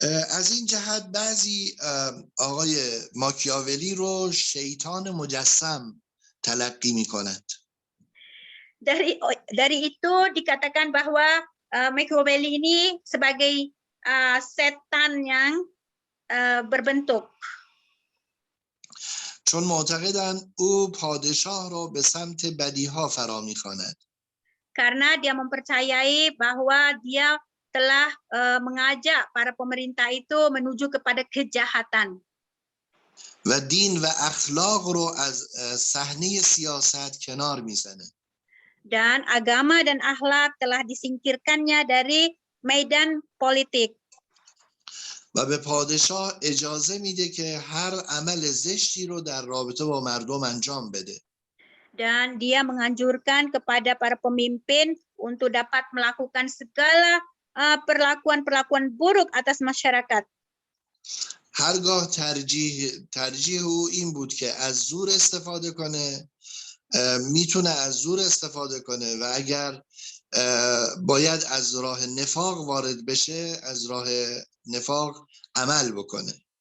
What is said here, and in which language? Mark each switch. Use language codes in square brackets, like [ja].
[fa] از این جهت بعضی آقای ماکیاولی رو شیطان مجسم تلقی می‌کنند. [id] Dari itu dikatakan bahwa Machiavelli ini sebagai setan yang berbentuk. [fa] چون معتقدند او پادشاه را به سمت بدیها فرا می‌خواند. [id] Karena dia mempercayai bahwa dia telah mengajak para pemerintah itu menuju kepada kejahatan. [fa] و دین و اخلاق رو از صحنه سیاست کنار میزنه. [id] Dan agama dan akhlak telah disingkirkannya dari medan politik. [fa] و به پادشاه اجازه میده که هر عمل زشتی رو در رابطه با مردم انجام بده. [id] Dan dia menganjurkan kepada para pemimpin untuk dapat melakukan segala perlakuan-perlakuan buruk atas masyarakat. [fa] هرگاه ترجیح او این بود که از زور استفاده کنه، میتونه از زور استفاده کنه و اگر باید از راه نفاق وارد بشه، از راه نفاق عمل بکنه.